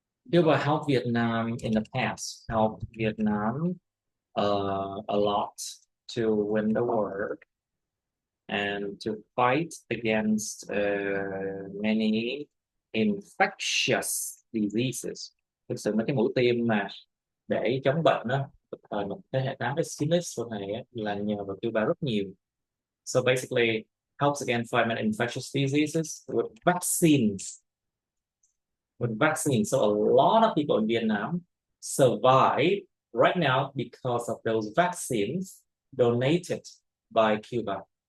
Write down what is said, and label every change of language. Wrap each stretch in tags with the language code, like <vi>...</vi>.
<en>Cuba helped Vietnam in the past. Helped Vietnam a lot to win the war and to fight against many infectious diseases.</en> <vi>Thực sự mấy cái mũi tiêm mà để chống bệnh đó, thời một thế hệ 8 Extremis của thầy á, là nhờ vào Cuba rất nhiều.</vi> <en>So basically helps against fight many infectious diseases with vaccines. With vaccines. So a lot of people in Vietnam survive right now because of those vaccines donated by Cuba.</en>